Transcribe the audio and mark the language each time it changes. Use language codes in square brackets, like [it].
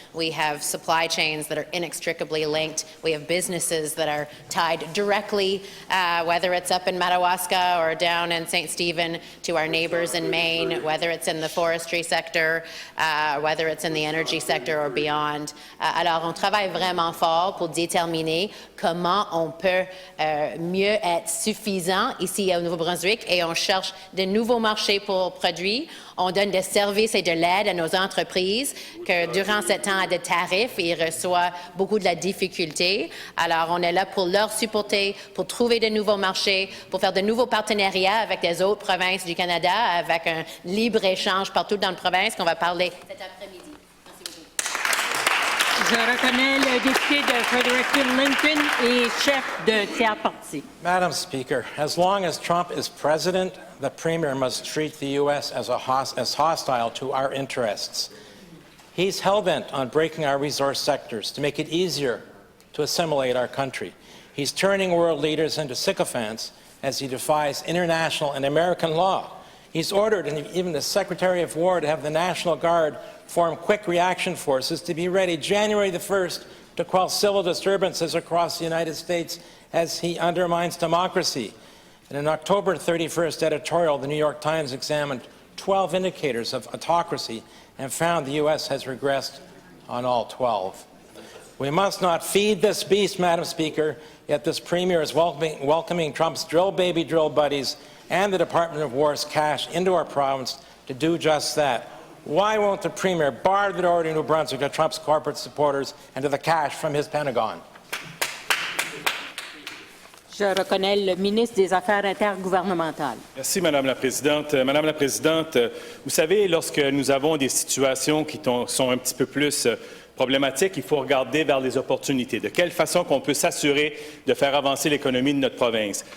[en] We have supply chains that are inextricably linked. We have businesses that are tied directly, whether it's up in Madawaska or down in St. Stephen, to our neighbours in Maine, whether it's in the forestry sector, whether it's in the energy sector or beyond. [fr] Alors, on travaille vraiment fort pour déterminer comment on peut mieux être suffisant ici au Nouveau-Brunswick, et on cherche de nouveaux marchés pour produits. On donne des services et de l'aide à nos entreprises que durant ce temps de tarifs, ils reçoivent beaucoup de la difficulté. Alors, on est là pour leur supporter, pour trouver de nouveaux marchés, pour faire de nouveaux partenariats avec les autres provinces du Canada, avec un libre-échange partout dans la province qu'on va parler cet après-midi. Je reconnais le député de Fredericton Lincoln et chef de tiers parti. [en] Madam Speaker, as long as Trump is president, the Premier must treat the U.S. as hostile to our interests. He's hell-bent on breaking our resource sectors to make it easier to assimilate our country. He's turning world leaders into sycophants as he defies international and American law. He's ordered even the Secretary of War to have the National Guard form quick reaction forces to be ready January the 1st to quell civil disturbances across the United States as he undermines democracy. In an October 31st editorial, the New York Times examined 12 indicators of autocracy and found the U.S. has regressed on all 12. We must not feed this beast, Madam Speaker, yet this Premier is welcoming Trump's drill buddies and the Department of War's cash into our province to do just that. Why won't the Premier bar the door to New Brunswick to Trump's corporate supporters and to the cash from his Pentagon? [fr] Je reconnais le ministre des Affaires intergouvernementales. Merci, Madame la Présidente. Madame la Présidente, vous savez, lorsque nous avons des situations qui sont un petit peu plus problématique, il faut regarder vers les opportunités. De quelle façon qu'on peut s'assurer de faire avancer l'économie de notre province?